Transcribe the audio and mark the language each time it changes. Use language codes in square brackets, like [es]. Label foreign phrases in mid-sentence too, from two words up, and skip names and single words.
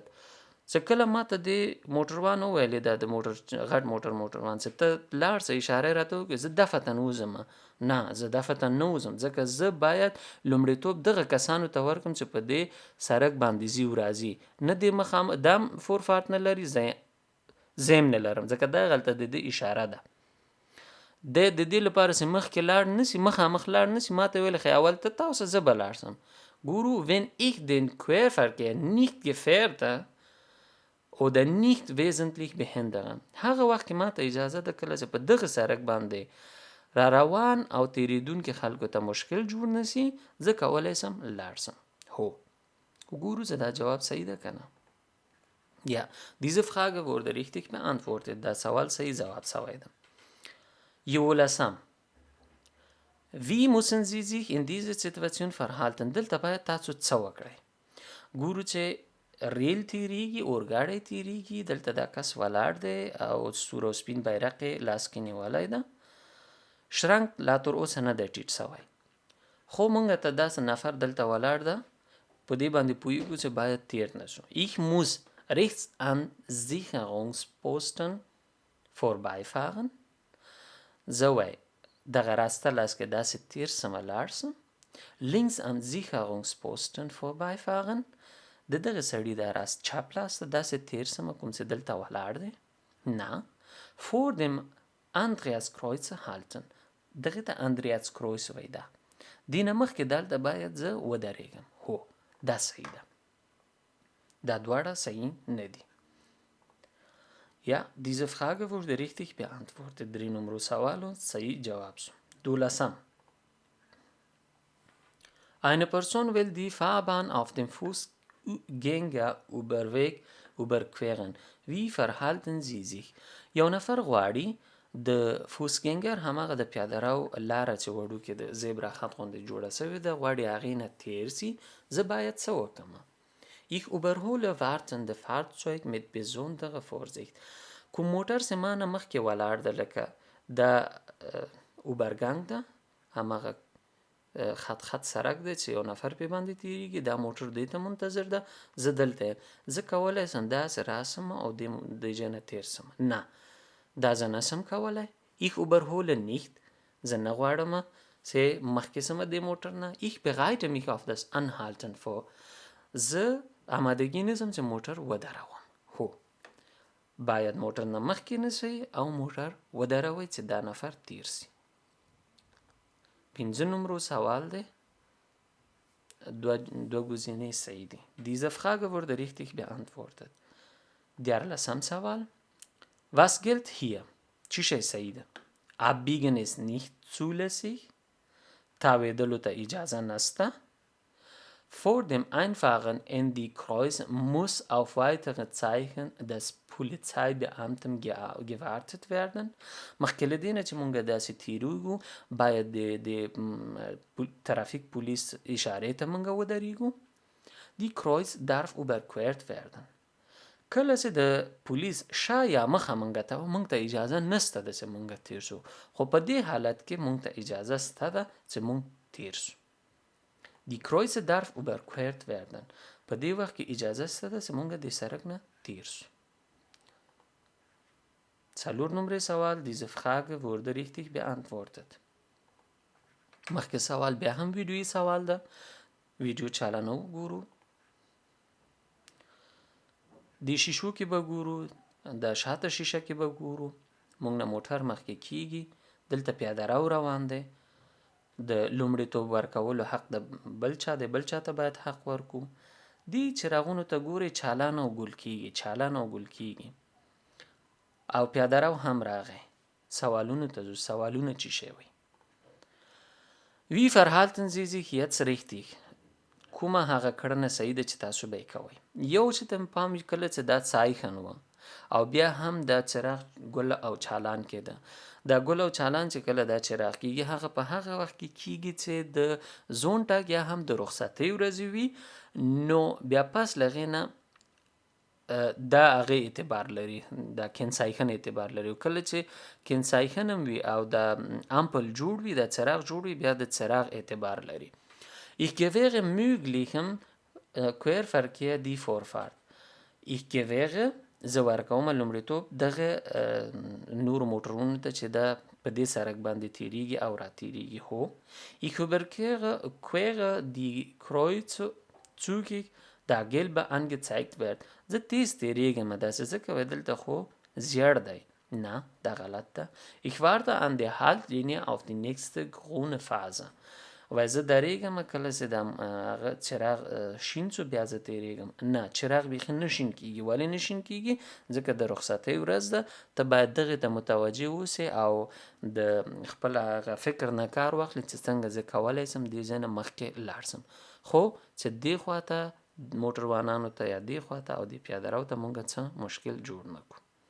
[ps] چې کله ماته د موټروان وویلې دا د غټ موټروان چې ته لاړ سه، اشاره راته وکړې، زه دفتن وځم. نه، زه دفتن نه وځم ځکه زه باید لومړیتوب دغه کسانو ته ورکړم چې په دې سرک باندې ځي او راځي، نه دې دا فورفارت نه لري، زه نه لرم ځکه دا غلطه د دې اشاره ده. د دې لپاره چې مخکې لاړ نسي، مخامخ لاړ نسي، ماته ویل خی اول ته تاسو زه به لاړ سم. [de] ګورو wenn ich den Querverkehr nicht gefährde oder nicht wesentlich behindern. [ps] هغه وخت کې ماته اجازه ده کله چې په دغه سرک باندې را روان او تیریدونکو خلکو ته مشکل جوړ نسی، زه کولی سم لاړ سم. هو ګورو چې دا جواب صحیح ده که نه. [de] Ja, diese Frage wurde richtig beantwortet. [ps] دا سوال صحیح جواب سوی ده. 11. [de] Wie müssen Sie sich in dieser Situation verhalten? [ps] دلته باید تاسو څه وکړئ؟ ګورو چې ریل تیریږي، اورګاډی تیریږي، دلته دا کس ولاړ دی او سور او سپین بیرق یې لاس کې نیولی ده. شرنګ لا تر اوسه نه دی ټیټ سوی، خو مونږ ته داسې نفر دلته ولاړ ده، په دې باندې پوهېږو چې باید تیر نه شو. [de] Ich muss rechts an Sicherungsposten vorbeifahren. [ps] زه وای دغه راسته لاس کې داسې تیر سمه لاړ سم [de] links an Sicherungsposten vorbeifahren [ps] د دغه سړي د راست چپ لاس ته داسې تیر سمه کوم چې دلته ولاړ دی نه [de] vor dem Andreaskreuze halten [ps] دغه ته اندریاس وای ده دینه مخکې دلته باید زه ودرېږم هو دا صحیح ده دا دواړه صحیح نه دي [de] Ja, diese Frage wurde richtig beantwortet. [ps] 3 Nummer سوال و صحیح جواب شو. 12. [de] Eine Person will die Fahrbahn auf dem Fußgängerüberweg überqueren. Wie verhalten sie sich? [ps] یو نفر غواړي د فوسګنګر هماغه د پیاده رو لاره چې وړو کې د زیبرا خط غوندې جوړه شوې ده غواړي هغې نه تیر سي زه باید څه وکړم [de] Ich überhole wartende Fahrzeug mit besonderer Vorsicht. [ps] کوم موټر چې ما نه مخکې ولاړ ده لکه دا اوبرګنګ ده هماغه خط سړک دی چې یو نفر پې باندې تیریږي دا موټر دې ته منتظر ده زه دلته یم زه کولی سم داسې راسم او د ځای نه تیر سم نه دا زه نسم کولی [de] Ich überhole nicht [ps] زه نه غواړم چې مخکې سمه دې موټر نه [de] Ich bereite mich auf das Anhalten vor [ps] زه آمادګي نیسم چې موټر ودروم هو باید موټر نه مخکې نشئ او موټر ودروئ چې دا نفر تیر سي 5 نمبر سوال دی دو گزینه صحیح دی [de] Diese Frage wurde richtig beantwortet [ps] 14 سوال [de] Was gilt hier? [ps] چی شی صحیح ده [de] Abbiegen ist nicht zulässig [ps] تاویدلو ته اجازه نسته [de] Vor dem Einfahren in die Kreuz muss auf weitere Zeichen des Polizeibeamten gewartet werden. [ps] مخکې له دې نه چې مونږ داسې تیریږو باید د ترافیک پولیس اشارې ته مونږ ودرېږو [de] Die Kreuz darf überquert werden. [ps] کله چې د پولیس شا یا مخه مونږ ته اجازه نسته ده چې مونږ تیر شو خو په دې حالت کې مونږ ته اجازه سته ده چې مونږ تیر شو [de] Die Kreuze darf überquert werden. [ps] په دې وخت کې اجازه شته ده چې مونږ د سړک نه تیر شو 4 نمبر سوال [de] Diese Frage wurde richtig beantwortet. [ps] مخکې سوال بیا هم ویډیویي سوال ده ویډیو چالانه وګورو د شیشو کې به ګورو د شاته شیشه کې به ګورو مونږ نه موټر مخکې کیږي دلته پیاده رو روان دی د لومړیتوب ورکولو حق د بل چا دی بل چا ته باید حق ورکو دی چراغونو ته ګوري چالان او ګل کیږي او پیاده رو هم راغی سوالونو ته ځو سوالونه چی شی وي [de] Wie verhalten Sie sich jetzt [ps] richtig کومه هغه کړنه صحیح ده چې تاسو به یې کوئ یو چې ته پام کله چې دا څایخن و او بیا هم دا چراغ ګل او چالان کېده دا ګل او چالان چې کله دا چراغ کېږي هغه په هغه وخت کې کېږي چې د زون ټاګ یا هم د رخصتۍ ورځې وي نو بیا پس له هغې نه دا هغې اعتبار لري دا کینسایخن اعتبار لري کله چې کینسایخن هم وي او دا امپل جوړ وي دا چراغ جوړ وي بیا د چراغ اعتبار لري [de] Ich gewähre möglichen Querverkehr die Vorfahrt. Ich gewähre [ps] زه ورکوم لومړیتوب دغه نور موټرونو ته چې دا په دې سړک باندې تیریږي او را تیریږي هو [de] Ich überquere die Kreuz zügig da gelbe angezeigt wird [ps] زه تیز تیریږم داسې ځکه وایي دلته خو زیړ دی نه دا غلط ده [de] Ich warte an der Haltlinie auf die nächste grüne Phase [ps] وای زه درېږم کله چې د چراغ شین شو بیا زه تیریږم نه چراغ بیخي نه شین کېږي ولې نه شین کېږي ځکه د رخصتۍ ورځ ده ته باید دغې ته متوجه اوسې او د خپل هغه فکر نه کار واخلې چې څنګه زه کولی سم دې ځای نه مخکې لاړ سم خو چې دې خواته موټروانانو ته یا دې خواته او دې پیاده رو ته مونږ څه مشکل جوړ نه کړو